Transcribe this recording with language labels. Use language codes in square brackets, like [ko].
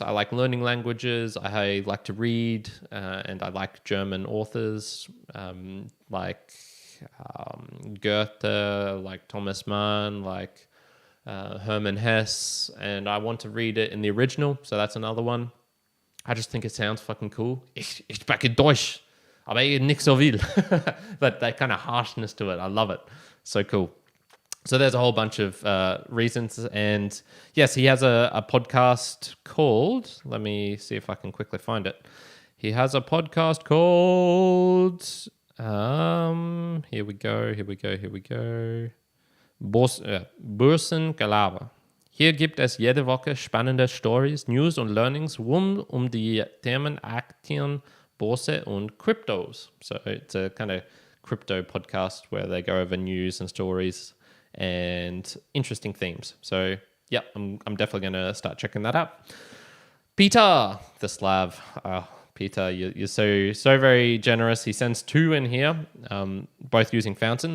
[en] I like learning languages. I like to read, and I like German authors like Goethe, like Thomas Mann, like Hermann Hesse, and I want to read it in the original. So that's another one. I just think it sounds fucking cool. [de] Ich spreche Deutsch, aber nicht so viel. [en] that kind of harshness to it. I love it. So cool. So there's a whole bunch of reasons. And yes, he has a podcast called, let me see if I can quickly find it. He has a podcast called, here we go. Borsengelaber. [de] Hier gibt es jede Woche spannende Stories, News und Learnings rund die Themen Aktien, Börse und Cryptos. [en] So it's a kind of crypto podcast where they go over news and stories and interesting themes. So yeah, I'm definitely going to start checking that out. Petar, the Slav. Petar, you're so very generous. He sends two in here, both using Fountain.